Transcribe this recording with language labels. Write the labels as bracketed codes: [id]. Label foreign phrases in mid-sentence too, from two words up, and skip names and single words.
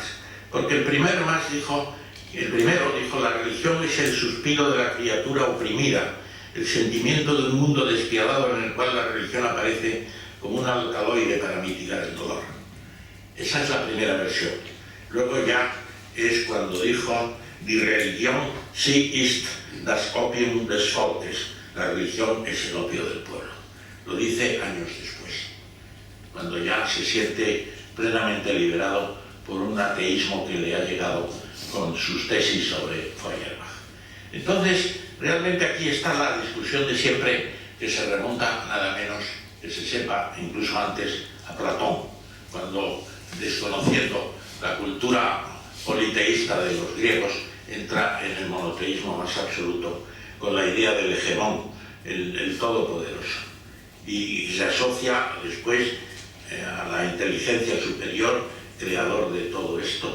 [es] Porque el primero dijo, la religión es el suspiro de la criatura oprimida, el sentimiento de un mundo despiadado en el cual la religión aparece como un alcaloide para mitigar el dolor. Esa es la primera versión. Luego ya es cuando dijo, [de] die Religion, sie ist das Opium des Volkes, [es] la religión es el opio del pueblo. Lo dice años después, cuando ya se siente plenamente liberado por un ateísmo que le ha llegado con sus tesis sobre Feuerbach. Entonces, realmente aquí está la discusión de siempre, que se remonta nada menos que se sepa, incluso antes, a Platón, cuando, desconociendo la cultura politeísta de los griegos, entra en el monoteísmo más absoluto, con la idea del hegemón, el todopoderoso, y se asocia después a la inteligencia superior, creador de todo esto.